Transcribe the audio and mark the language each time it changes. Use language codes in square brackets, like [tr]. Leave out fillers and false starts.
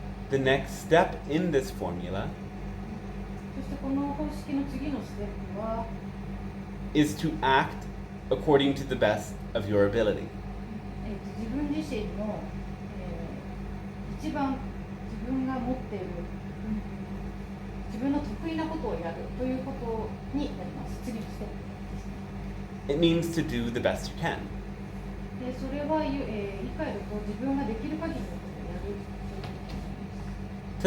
[en] The next step in this formula [ja] そしてこの方式の次のステップは [en] is to act according to the best of your ability. [ja] 自分自身の、一番自分が持っている自分の得意なことをやるということになります。次のステップですね。 [en] It means to do the best you can. [ja] でそれは、理解ると自分ができる限りのことをやるということになります。